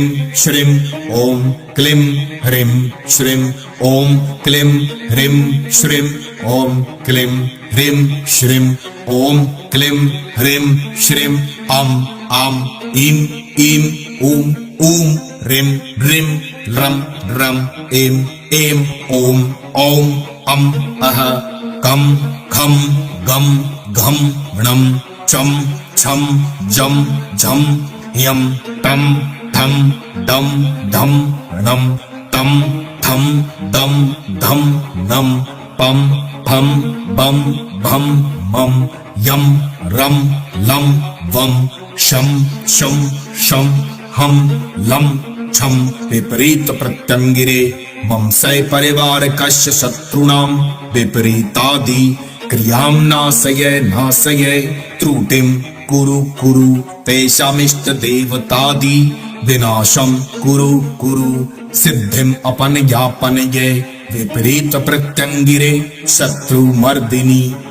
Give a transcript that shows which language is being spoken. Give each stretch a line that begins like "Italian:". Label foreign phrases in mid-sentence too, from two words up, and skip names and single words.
Sanskrit: श्रीं ओम क्लीं ह्रीं श्रीं ओम क्लीं ह्रीं श्रीं ओम क्लीं ह्रीं श्रीं ओम क्लीं ह्रीं श्रीं अं आं ईं ईं ऊं ऊं ह्रीं ह्रीं रं रं ऐं ऐं ओम औं अं अः कं खं गं घं णं चं छं जं झं ह्यं तं ठं डं धं णं तं थं दं धं नं पं फं बं भं मं यं रं लं वं शं शं शं हं लं छं विपरीत प्रत्यंगिरे मम सै परिवारकस्य शत्रूणां विपरीतादि क्रियां नाशय नाशय त्रुटिं कुरु कुरु तेषामिष्ट देवतादि विनाशं कुरु कुरु सिद्धिं अपनयापनये विपरीत प्रत्यंगिरे शत्रु मर्दिनी